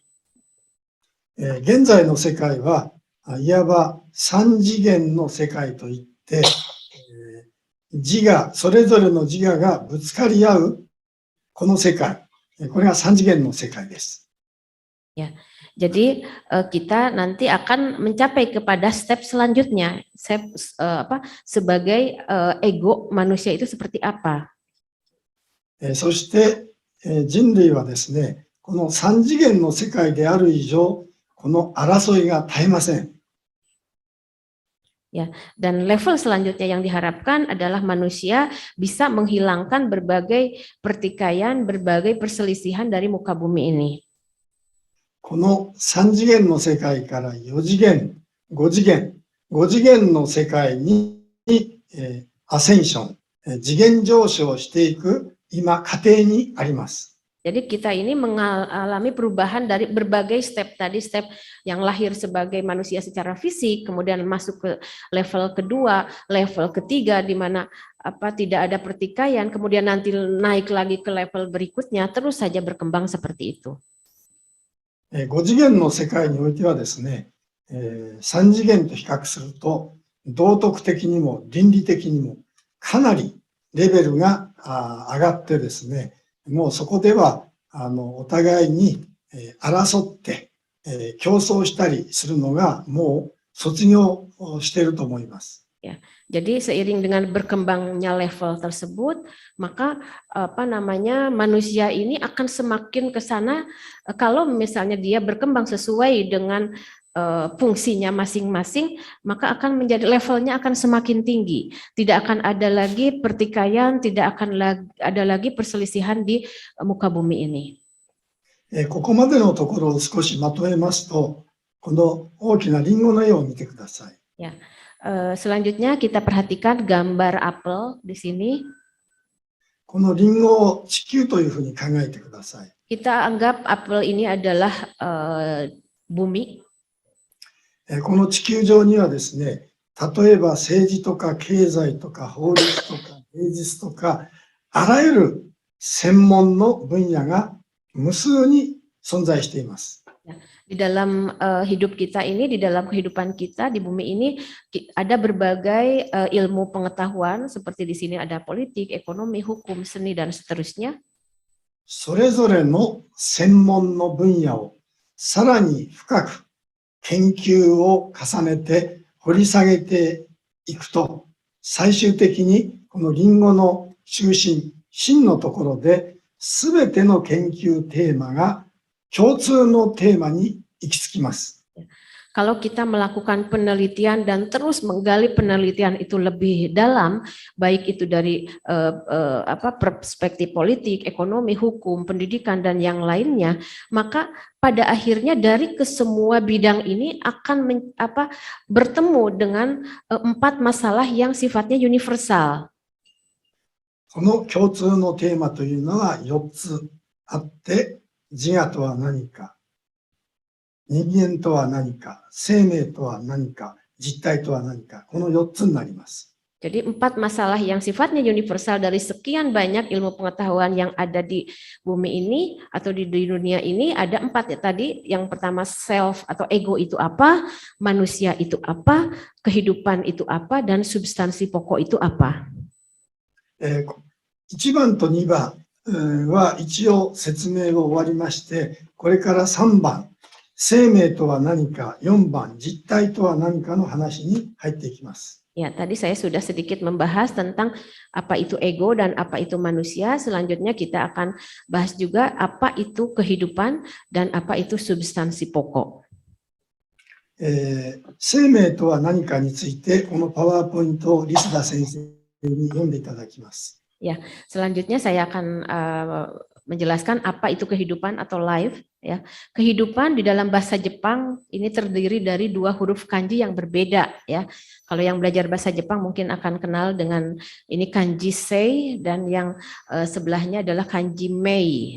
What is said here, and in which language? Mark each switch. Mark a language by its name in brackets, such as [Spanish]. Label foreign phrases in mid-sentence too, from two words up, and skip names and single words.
[Japanese] 現在の世界はいわば三次元の世界といって、自我、それぞれの自我がぶつかり合うこの世界、これが三次元の世界です。 [Indonesian] Ya, jadi kita nanti akan mencapai kepada step selanjutnya, sebagai ego manusia itu seperti apa. [Japanese] そして人類はですね、この三次元の世界である以上、この争いが絶えません。 [Indonesian] Ya, dan level selanjutnya yang diharapkan adalah manusia bisa menghilangkan berbagai pertikaian, berbagai perselisihan dari muka bumi ini. [Japanese] この三次元の世界から4次元、5次元、5次元の世界にアセンション、次元上昇していく今過程にあります。 [Indonesian] Jadi kita ini mengalami perubahan dari berbagai step tadi, step yang lahir sebagai manusia secara fisik, kemudian masuk ke level kedua, level ketiga di mana tidak ada pertikaian, kemudian nanti naik lagi ke level berikutnya, terus saja berkembang seperti itu. [Japanese] 5 次元の世界においてはですね、3次元と比較すると道徳的にも倫理的にもかなりレベルが上がってですね、もうそこではお互いに争って競争したりするのがもう卒業していると思います。 [Indonesian] Ya, jadi seiring dengan berkembangnya level tersebut, maka manusia ini akan semakin ke sana kalau misalnya dia berkembang sesuai dengan fungsinya masing-masing, maka akan menjadi levelnya akan semakin tinggi. Tidak akan ada lagi pertikaian, tidak akan ada lagi perselisihan di muka bumi ini. [Japanese] ここまでのところを少しまとめますと、この大きなリンゴの絵を見てください。 [Indonesian] Ya, selanjutnya kita perhatikan gambar apel di sini. [Japanese] このリンゴを地球というふうに考えてください。 [Indonesian] Kita anggap apel ini adalah bumi. [Japanese] この地球上にはですね、例えば政治とか経済とか法律とか芸術とか、あらゆる専門の分野が無数に存在しています。 [Indonesian] Di dalam hidup kita ini, di dalam kehidupan kita di bumi ini ada berbagai ilmu pengetahuan seperti di sini ada politik, ekonomi, hukum, seni dan seterusnya. [Japanese] それぞれの専門の分野をさらに深く研究を重ねて掘り下げていくと、最終的にこのリンゴの中心、芯のところで、すべての研究テーマが共通のテーマに行き着きます。 [Indonesian] Kalau kita melakukan penelitian dan terus menggali penelitian itu lebih dalam, baik itu dari perspektif politik, ekonomi, hukum, pendidikan dan yang lainnya, maka pada akhirnya dari kesemua bidang ini akan bertemu dengan 4 masalah yang sifatnya universal. [Japanese] この共通のテーマというのは4つあって、自我とは何か、人間とは何か、生命とは何か、実体とは何か、この4つになります。 [Indonesian] Jadi 4 masalah yang sifatnya universal dari sekian banyak ilmu pengetahuan yang ada di bumi ini atau di dunia ini, ada 4 ya tadi. Yang pertama self atau ego itu apa, manusia itu apa, kehidupan itu apa, dan substansi pokok itu apa. [Japanese] 1 番と2番は一応説明を終わりまして、これから3番、生命とは何か、4番、実体とは何かの話に入っていきます。 [Indonesian] Ya, tadi saya sudah sedikit membahas tentang apa itu ego dan apa itu manusia. Selanjutnya kita akan bahas juga apa itu kehidupan dan apa itu substansi pokok. [Japanese] 生命とは何かについて、このパワーポイントをリスダ先生に読んでいただきます。 [Indonesian] Ya, selanjutnya saya akan menjelaskan apa itu kehidupan atau life. Ya, kehidupan di dalam bahasa Jepang ini terdiri dari 2 huruf kanji yang berbeda. Ya, kalau yang belajar bahasa Jepang mungkin akan kenal dengan ini kanji sei dan yang sebelahnya adalah kanji mei.